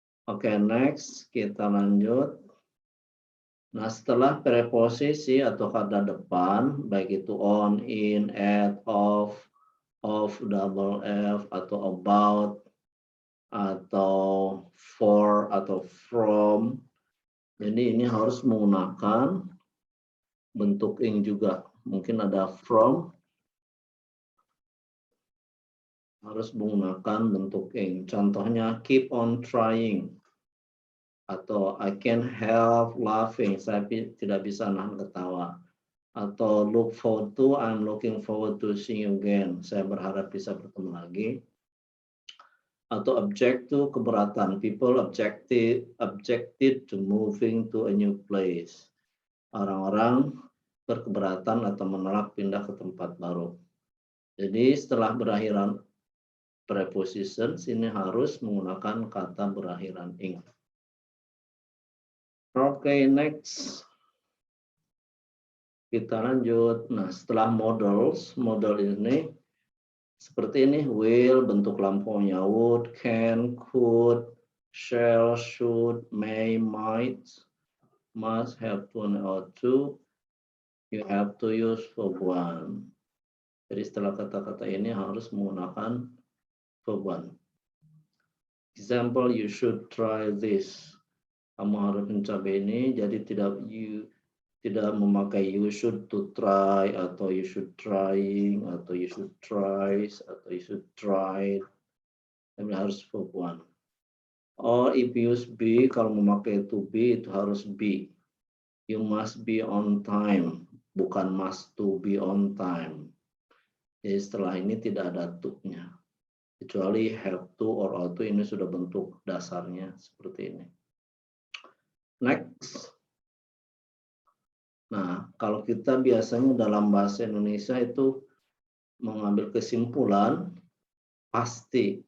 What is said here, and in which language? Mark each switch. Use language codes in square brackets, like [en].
[id] Oke, next kita lanjut. Nah, setelah preposisi atau kata depan, baik itu on, in, at, of, double F, atau about, atau for, atau from. Jadi ini harus menggunakan bentuk ing juga. Mungkin ada from, harus menggunakan bentuk ing. [en] Contohnya keep on trying. [id] Atau [en] I can't help laughing, [id] saya tidak bisa nahan ketawa. [en] Atau look forward to, I'm looking forward to seeing you again, [id] saya berharap bisa bertemu lagi. Atau object to, keberatan, [en] people objected to moving to a new place. [id] Orang-orang berkeberatan atau menolak pindah ke tempat baru. Jadi setelah berakhiran preposition, sini harus menggunakan kata berakhiran ing. [en] Oke, next. [id] Kita lanjut. Nah, setelah models, model ini seperti ini, will, bentuk lampunya would, can, could, shall, should, may, might, must, have to, and ought to. [en] You have to use verb one. [id] Jadi setelah kata-kata ini harus menggunakan verb one. [en] Example, you should try this. [id] Kamu harus mencoba ini, jadi tidak memakai you should to try, atau you should trying, atau you should tries, atau you should try. Tapi harus verb one. [en] Or if you use be, [id] kalau memakai to be itu harus be. [en] You must be on time, bukan must to be on time. [id] Jadi setelah ini tidak ada to-nya. Kecuali have to or ought to, ini sudah bentuk dasarnya seperti ini. Next. Nah, kalau kita biasanya dalam bahasa Indonesia itu mengambil kesimpulan pasti.